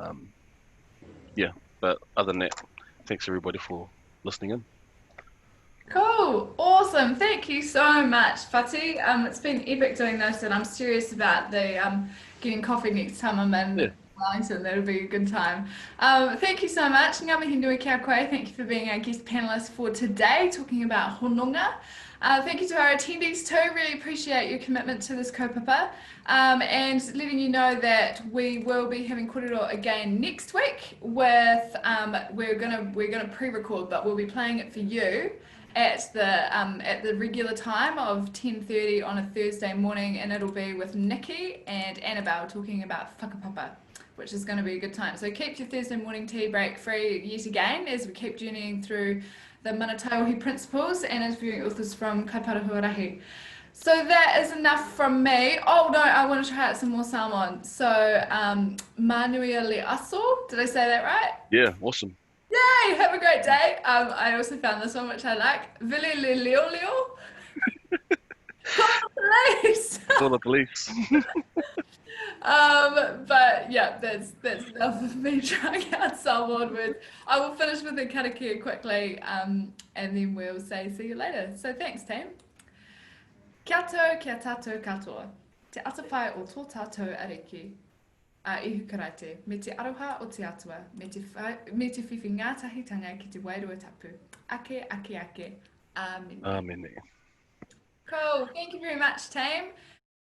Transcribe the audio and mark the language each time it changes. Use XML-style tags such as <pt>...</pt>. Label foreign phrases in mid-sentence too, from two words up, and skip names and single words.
<en>But other than that, thanks everybody for listening in. Cool, awesome. Thank you so much, Fati. It's been epic doing this, and I'm serious about the getting coffee next time I'm in Wellington. That'll be a good time. Thank you so much.</en> <mi>Ngā mihi nui kia koe.</mi> <en>Thank you for being our guest panelist for today, talking about Hononga. Thank you to our attendees too. Really appreciate your commitment to this kaupapa. And letting you know that we will be having kōrero again next week with we're gonna pre-record, but we'll be playing it for you at the regular time of 10:30 on a Thursday morning, and it'll be with Nikki and Annabelle talking about whakapapa, which is going to be a good time. So keep your Thursday morning tea break free yet again as we keep journeying through the Manatauhi principles and interviewing authors from Kaipara Huarahi. So that is enough from me. Oh no, I want to try out some more Samoan.</en> <sm>So Manuia le aso,</sm> <en>did I say that right? Yeah, awesome. Yay! Have a great day. I also found this one, which I like.</en> <sm>Vili le leo leo.</sm> <en>Call the police. Call the police. But yeah, that's enough of me trying out Samoan words. I will finish with the karakia quickly, and then we'll say see you later. So thanks, team.</en> <mi>Kia tau, kia tātou katoa. Te atawhai o tō tātou ariki. A ihu karaite, me te aroha o te atua, me te whiwhi ngātahitanga ki te wairua tapu. Ake, ake, ake.</mi> <en>Amen. Amen. Cool. Thank you very much, team.</en>